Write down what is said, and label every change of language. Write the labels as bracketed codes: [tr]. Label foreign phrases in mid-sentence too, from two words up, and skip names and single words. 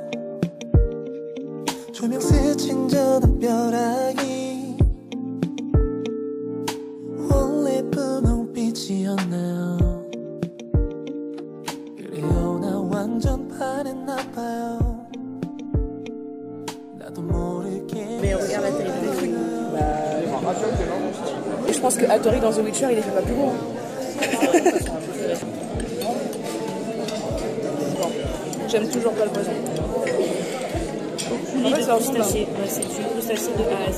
[ko] 조명 스친 저 담벼락이 원래 분홍빛이었나요? 그래요, 나 완전 반했나봐요. 나도 모르게. [fr] Mais regarde la télé. Et je pense que Hattori dans The Witcher il est pas plus beau. J'aime toujours pas le poison. En fait, c'est crustacé. C'est du crustacé de A à Z.